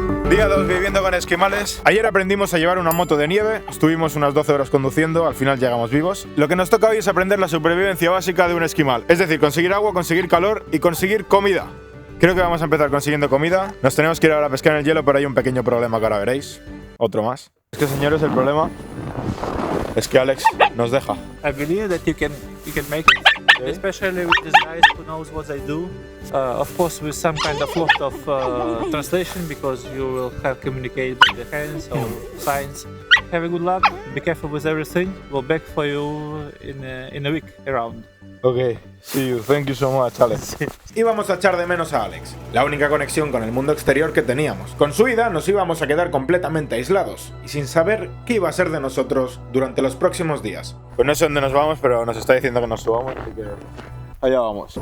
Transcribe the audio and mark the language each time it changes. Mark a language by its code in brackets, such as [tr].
[es] Día 2 viviendo con esquimales. Ayer aprendimos a llevar una moto de nieve, estuvimos unas 12 horas conduciendo, al final llegamos vivos. Lo que nos toca hoy es aprender la supervivencia básica de un esquimal, es decir, conseguir agua, conseguir calor y conseguir comida. Creo que vamos a empezar consiguiendo comida. Nos tenemos que ir ahora a pescar en el hielo, pero hay un pequeño problema que ahora veréis. Otro más. Es que, señores, el problema es que Alex nos deja. [en] I believe that you can make it, especially with these guys who knows what they do. Of course, with some kind of lot of translation, because you will have communicate with the hands or signs. Have a good luck. Be careful with everything. We'll back for you in a week around. Ok, see you. Thank you so much, Alex. [es] Íbamos a echar de menos a Alex, la única conexión con el mundo exterior que teníamos. Con su ida nos íbamos a quedar completamente aislados y sin saber qué iba a ser de nosotros durante los próximos días. Pues no sé dónde nos vamos, pero nos está diciendo que nos subamos, así que allá vamos.